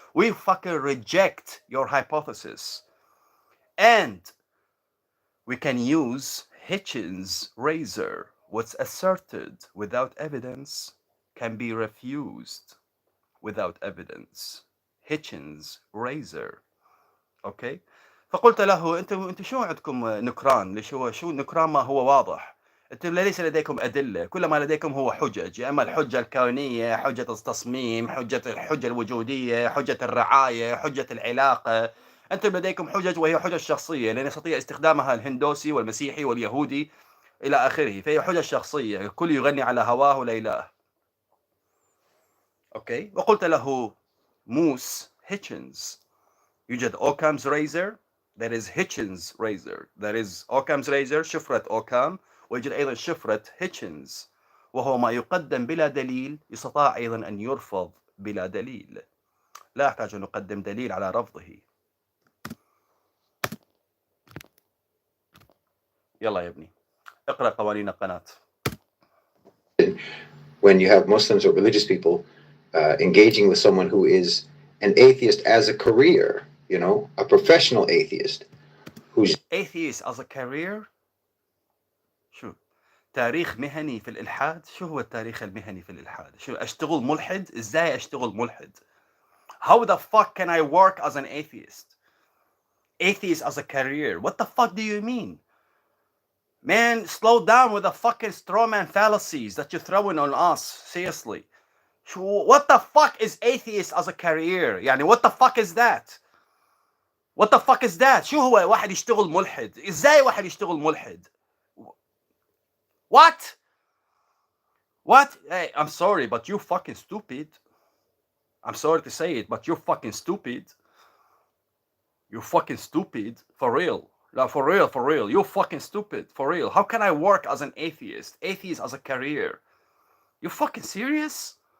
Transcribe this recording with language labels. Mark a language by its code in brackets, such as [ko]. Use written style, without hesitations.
[en] We fucking reject your hypothesis. And we can use Hitchens' razor. What's asserted without evidence can be refused without evidence. Hitchens' razor. Okay? [ar] فقلت له انتم شو عندكم نكران؟ ليش هو شو النكران؟ ما هو واضح. انتم ليس لديكم ادله، كل ما لديكم هو حجج، يا اما الحجه الكونيه، حجه التصميم، الحجه الوجوديه، حجه الرعايه، حجه العلاقه. انتم لديكم حجج وهي حجج شخصيه، لان يستطيع استخدامها الهندوسي والمسيحي واليهودي الى اخره، فهي حجج شخصيه، الكل يغني على هواه ليلاه. اوكي، وقلت له موس هيتشنز، يوجد اوكام's razor. [en] There is Hitchens' razor. There is Occam's razor، [ar] شفرة أوكام، ويوجد أيضا شفرة هيتشنز، وهو ما يقدم بلا دليل يستطاع أيضا أن يرفض بلا دليل. لا أحتاج أن أقدم دليل على رفضه. يلا يا ابني اقرأ قوانين القناة. [en] When you have Muslims or religious people engaging with someone who is an atheist as a career, you know, a professional atheist who's atheist as a career. [ar] شو تاريخ مهني في الإلحاد؟ شو هو التاريخ المهني في الإلحاد؟ شو أشتغل ملحد؟ إزاي أشتغل ملحد؟ [en] How the fuck can I work as an atheist? Atheist as a career? What the fuck do you mean? Man, slow down with the fucking strawman fallacies that you're throwing on us. Seriously. What the fuck is atheist as a career? يعني what the fuck is that? What the fuck is that? [ar] شو هو واحد يشتغل ملحد؟ إزاي واحد يشتغل ملحد؟ [en] What? What? Hey, I'm sorry, but you're fucking stupid. I'm sorry to say it, but you're fucking stupid. You're fucking stupid. For real. No, for real, for real. You're fucking stupid. For real. How can I work as an atheist? Atheist as a career? You fucking serious?